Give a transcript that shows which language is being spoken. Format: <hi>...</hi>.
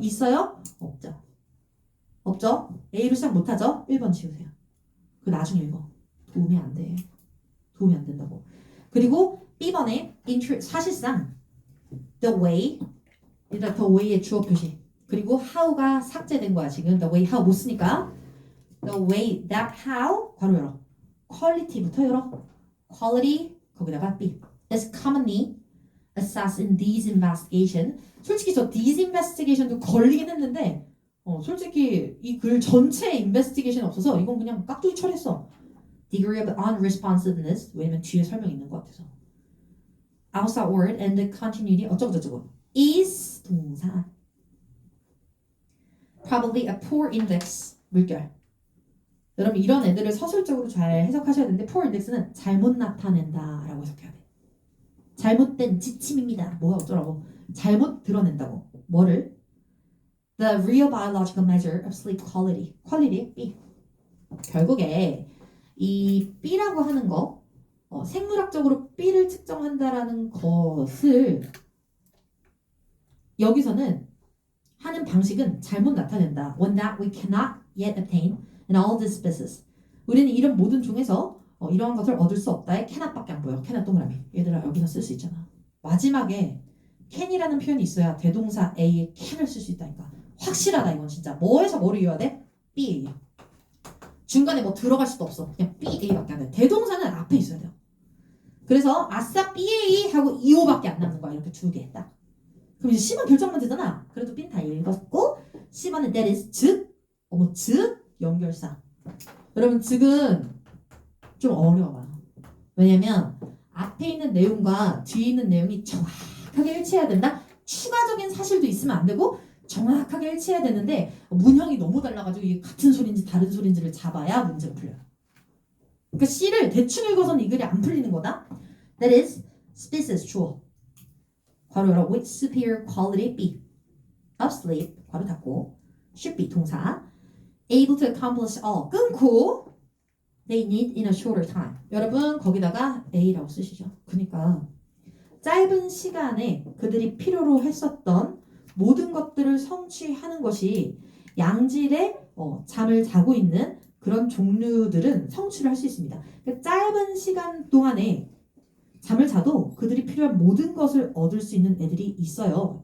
<ko>있어요? 없죠. 없죠? A로 시작 못하죠? 1번 지우세요. 그 나중에 읽어. 도움이 안 돼. 도움이 안 된다고. 그리고 B번에 사실상 the way 일단 the way의 주어 표시 그리고 how가 삭제된 거야 지금.</ko> <en>the way how</en> <ko>못 쓰니까</ko> <en>the way that how</en> <ko>괄호 열어</ko> <en>quality부터 열어 quality</en> <ko>거기다가</ko> <en>B is commonly assessed in these investigation.</en> <ko>솔직히 저 these investigation도 걸리긴 했는데 솔직히 이 글 전체에 investigation 없어서 이건 그냥 깍두기 처리했어.</ko> <en>degree of unresponsiveness</en> <ko>왜냐면 뒤에 설명이 있는 것 같아서</ko> <en>outside word and the continuity</en> <ko>어쩌고저쩌고</ko> <en>is 동사 probably a poor index</en> <ko>물결. 여러분 이런 애들을 서술적으로 잘 해석하셔야 되는데 poor index는 잘못 나타낸다 라고 해석해야 돼. 잘못된 지침입니다. 뭐가 어쩌라고 잘못 드러낸다고. 뭐를?</ko> <en>The real biological measure of sleep quality. quality B.</en> <ko>결국에 이 B라고 하는 거 생물학적으로 B를 측정한다라는 것을 여기서는 하는 방식은 잘못 나타낸다.</ko> <en>One that we cannot yet obtain in all the species.</en> <ko>우리는 이런 모든 종에서 이러한 것을 얻을 수 없다에 cannot밖에 안 보여. cannot 동그라미. 얘들아 여기서 쓸 수 있잖아. 마지막에 can이라는 표현이 있어야 대동사 A에 can을 쓸 수 있다니까. 확실하다 이건 진짜. 뭐에서 뭐를 이어야 돼? B. 중간에 뭐 들어갈 수도 없어. 그냥 BA밖에 안 돼. 대동사는 앞에 있어야 돼요. 그래서 아싸 BA 하고 EO밖에 안 남는 거야. 이렇게 두 개 딱. 그럼 이제 C번 결정만 되잖아. 그래도 B는 다 읽었고 C번은</ko> <en>that is</en> <ko>즉 즉 연결사. 여러분 즉은 좀 어려워요. 왜냐면 앞에 있는 내용과 뒤에 있는 내용이 정확하게 일치해야 된다. 추가적인 사실도 있으면 안 되고 정확하게 일치해야 되는데 문형이 너무 달라가지고 이게 같은 소리인지 다른 소리인지를 잡아야 문제가 풀려요. 그러니까 C를 대충 읽어서는 이 글이 안 풀리는 거다.</ko> <en>That is species</en> <ko>주어 괄호 열어</ko> <en>with superior quality B of sleep</en> <ko>괄호 닫고</ko> <en>should be 동사 able to accomplish all</en> <ko>끊고</ko> <en>they need in a shorter time.</en> <ko>여러분 거기다가 A라고 쓰시죠. 그러니까 짧은 시간에 그들이 필요로 했었던 모든 것들을 성취하는 것이 양질의 잠을 자고 있는 그런 종류들은 성취를 할 수 있습니다. 그러니까 짧은 시간 동안에 잠을 자도 그들이 필요한 모든 것을 얻을 수 있는 애들이 있어요.</ko>